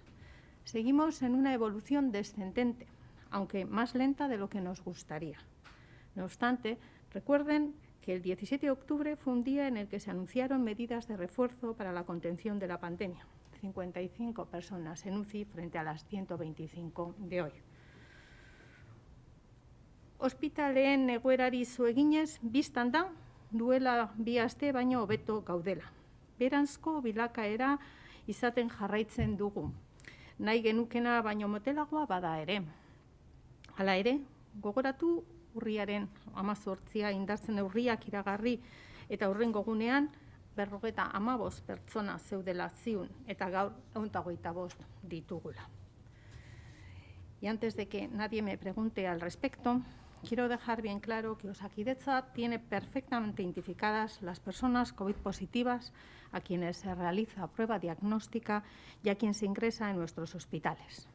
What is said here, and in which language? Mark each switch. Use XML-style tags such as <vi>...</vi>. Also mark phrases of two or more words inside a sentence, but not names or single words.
<es>Seguimos en una evolución descendente, aunque más lenta de lo que nos gustaría. No obstante, recuerden que el 17 de octubre fue un día en el que se anunciaron medidas de refuerzo para la contención de la pandemia. 55 personas en UCI frente a las 125 de hoy.</es> <eu>Ospitaleen egoerari eginez, bistan da, duela 2 aste baino hobeto gaudela. Beheranzko bilakaera izaten jarraitzen dugu. Nahi genukena baino motelagoa bada ere. Hala ere, gogoratu urriaren 18 indartzen neurriak iragarri eta hurrengo egunean 55 pertsona zeudela ziun eta gaur 125 ditugula.</eu> <es>Y antes de que nadie me pregunte al respecto, quiero dejar bien claro que Osakidetza tiene perfectamente identificadas las personas COVID positivas a quienes se realiza prueba diagnóstica y a quien se ingresa en nuestros hospitales.</es>